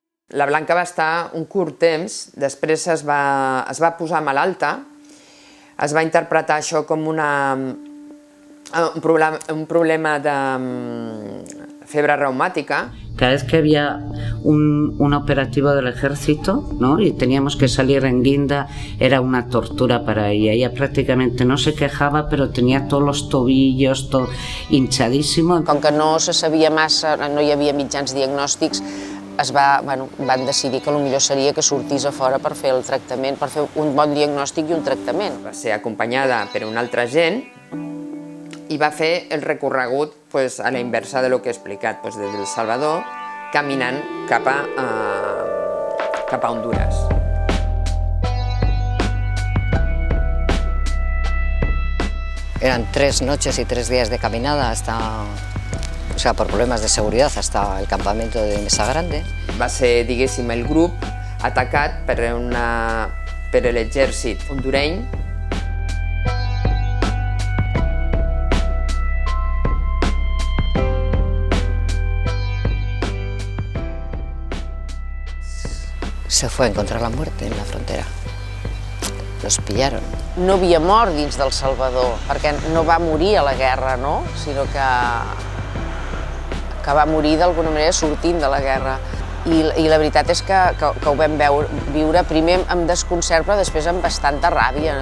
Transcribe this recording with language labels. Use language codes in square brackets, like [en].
[ca] La Blanca va estar un curt temps, després es va posar malalta, es va interpretar això com un problema de [es] fiebre reumática. Cada vez que había un operativo del ejército, ¿no?, y teníamos que salir en guinda, era una tortura para ella. Ella prácticamente no se quejaba, pero tenía todos los tobillos, todo hinchadísimo. [ca] Com que no se sabia massa, no hi havia mitjans diagnòstics, van decidir que el millor seria que sortís a fora per fer el tractament, per fer un bon diagnòstic i un tractament. Va ser acompanyada per un altre agent i va fer el recorregut a la inversa de lo que he explicat, des del Salvador, caminant cap a Honduras. [es] Eran 3 noches y 3 días de caminada por problemas de seguridad hasta el campamento de Mesa Grande. [ca] Va ser, diguéssim, el grup atacat per l'exèrcit hondureny. [es] Se fue a encontrar la muerte en la frontera. Los pillaron. [ca] No havia mort dins del Salvador, perquè no va morir a la guerra, no? Sinó que va morir d'alguna manera sortint de la guerra. I la veritat és que ho vam viure primer amb desconcert, però després amb bastanta ràbia.